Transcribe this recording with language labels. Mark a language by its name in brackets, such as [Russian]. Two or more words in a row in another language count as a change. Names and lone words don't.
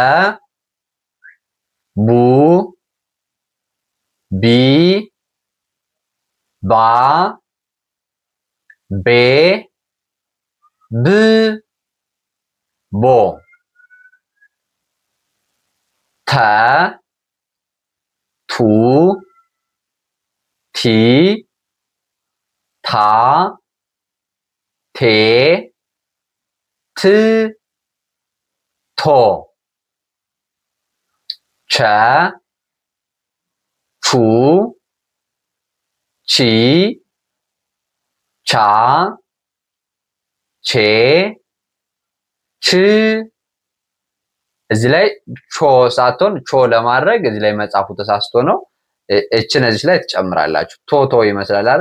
[Amharic] ቡ ቢ ባ ቤ ብ ቦ ተ ቱ ቲ ታ ቴ ት ቶ ቸ ቹ ቺ ቻ ቼ ች እዚህ ላይ ቾ ሳትሆን ቾ ለማድረግ እዚህ ላይ መጻፉ ተሳስቶ ነው። እችን እዚህ ላይ ትጨምራላችሁ። ቶቶ ይመስላል አይደል?